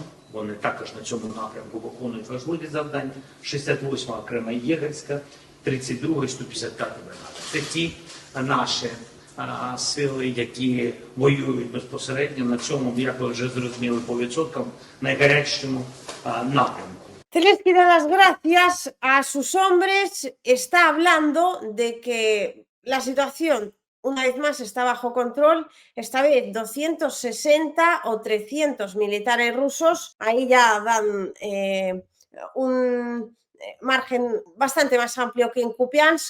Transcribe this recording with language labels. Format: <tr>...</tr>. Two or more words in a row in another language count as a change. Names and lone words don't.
<uk>Вони також на цьому напрямку виконують важливі завдання. 68-ма окрема єгерська, 32-й, 155-та бригада. Це ті наші сили, які воюють безпосередньо на цьому, як ви вже зрозуміли по відсоткам, найгарячішому напрямку.</uk> <es>Zelensky da las gracias a sus hombres, está hablando de que la situación una vez más está bajo control, esta vez 260 o 300 militares rusos, ahí ya dan un margen bastante más amplio que en Kupiansk.</es>